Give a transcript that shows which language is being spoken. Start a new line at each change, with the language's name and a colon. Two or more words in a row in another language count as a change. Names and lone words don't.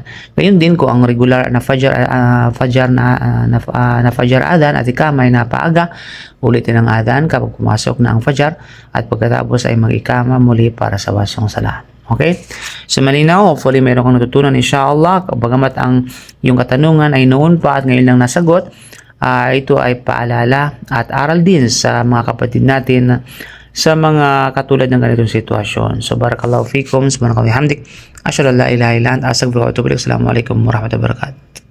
Filipino: Ngayon din kung ang regular na
Arabic: فجر أذان
Filipino: at ikama ay napaaga, ulitin ang adhan kapag pumasok na ang Fajr at pagkatapos ay mag-ikama muli para sa wasong sala. Okay? So malinaw, hopefully mayroon kang natutunan inshallah. Bagamat ang yung katanungan ay noon pa at ngayon lang nasagot, ito ay paalala at aral din sa mga kapatid natin sa mga katulad ng ganitong sitwasyon.
Arabic: So بارك الله فيكم، سبحان الله حمدك، أشهد أن لا إله إلا أنت، أستغفرك وأتوب إليك. السلام عليكم ورحمة الله وبركاته.